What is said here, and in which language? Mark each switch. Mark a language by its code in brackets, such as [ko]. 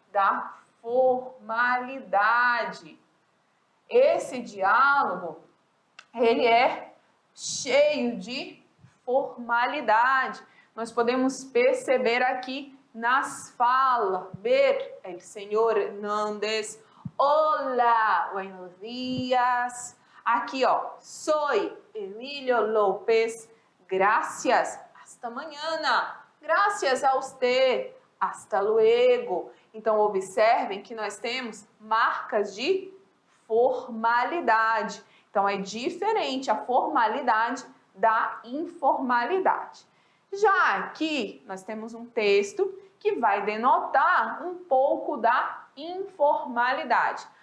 [pt] Da formalidade. Esse diálogo, ele é cheio de formalidade. Nós podemos perceber aqui nas falas, ver o senhor Hernández, olá, [es] buenos días. [pt] Aqui, ó, [es] soy Emilio López, gracias, hasta mañana, gracias a usted, hasta luego. [pt] Então, observem que nós temos marcas de formalidade. Então, é diferente a formalidade da informalidade. Já aqui, nós temos um texto que vai denotar um pouco da informalidade.